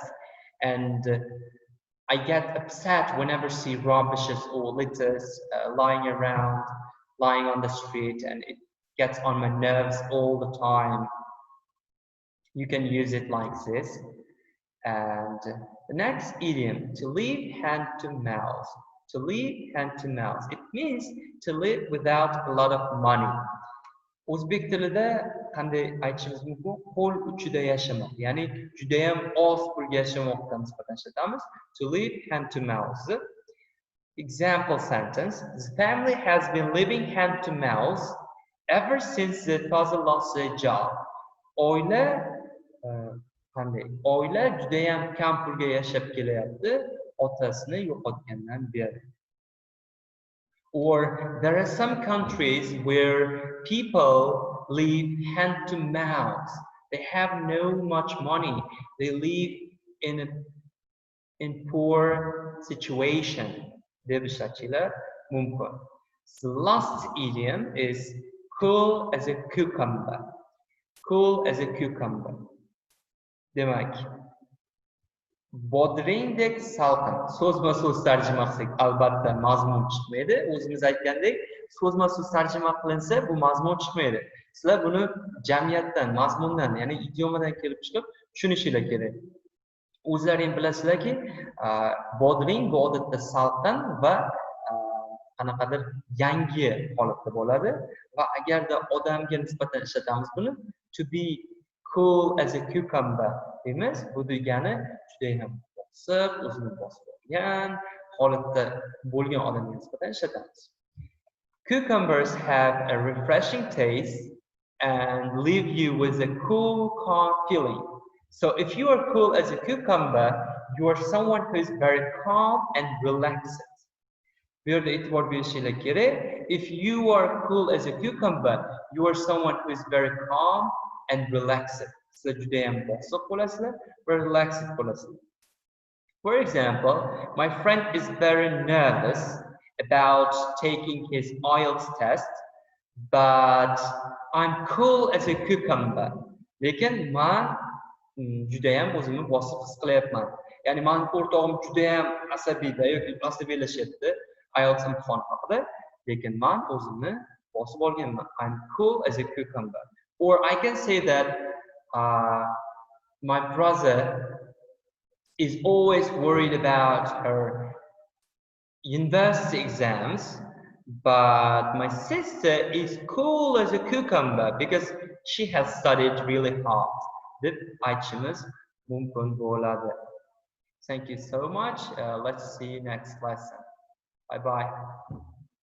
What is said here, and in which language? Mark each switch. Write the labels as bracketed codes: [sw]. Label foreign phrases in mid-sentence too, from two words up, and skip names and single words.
[en] And I get upset whenever I see rubbishes or litters lying around, lying on the street, and it gets on my nerves all the time. You can use it like this. And the next idiom, to live hand to mouth. To live hand to mouth. It means to live without a lot of money. [uz] O'zbek tilida qanday aytishimiz mumkin? Qo'l uchida yashamoq, ya'ni juda ham oz pulga yashamoqqa nisbatan ishlatamiz. [en] To live hand to mouth. Example sentence: the family has been living hand to mouth ever since the father lost their job. [uz] Oila juda ham kam pulga yashab kelyapti, otasini yo'qotgandan beri. [en] Or there are some countries where people live hand to mouth. They have no much money. They live in poor situation. The last idiom is cool as a cucumber. Cool as a cucumber. [uz] Demak, Bodringdek salqin. So'zma-so'z tarjima qilsak, albatta mazmun chiqmaydi. O'zimiz aytgandek, so'zma-so'z tarjima qilinsa, bu mazmun chiqmaydi. Sizlar buni jamiyatdan, mazmundan, ya'ni idiomadan kelib chiqib tushunishinglar kerak. O'zlaring bilasizlarki, bodring bu odatda salqin va qanaqadir yangi holatda bo'ladi va agarda odamga nisbatan ishlatamiz buni [en] to be cool as a cucumber [uz] deymiz. Bu degani juda ham bosiq, o'zini bosib olgan holatda bo'lgan odamga nisbatan ishlatamiz. [en] Cucumbers have a refreshing taste and leave you with a cool, calm feeling. So if you are cool as a cucumber, you are someone who is very calm and relaxed. [uz] Bu yerda e'tibor berishinglar kerak. [en] If you are cool as a cucumber, you are someone who is very calm and relaxed. [uz] Sizlar juda ham bosiq bo'lasizlar va relaxed bo'lasizlar. For example, my friend is very nervous about taking his IELTS test, but I'm cool as a cucumber. Lekin man juda ham o'zimni bosiq his qilyapman. Ya'ni men o'rtog'im juda ham asabiyda yoki asabiylashyapti IELTS imtihoni haqida, lekin men o'zimni bosib olganman. [en] I'm cool as a cucumber. Or I can say that my brother is always worried about her university exams, but my sister is cool as a cucumber because she has studied really hard. [uz] Deb aytishimiz mumkin bo'ladi. [en] Thank you so much. Let's see you next lesson. Bye bye.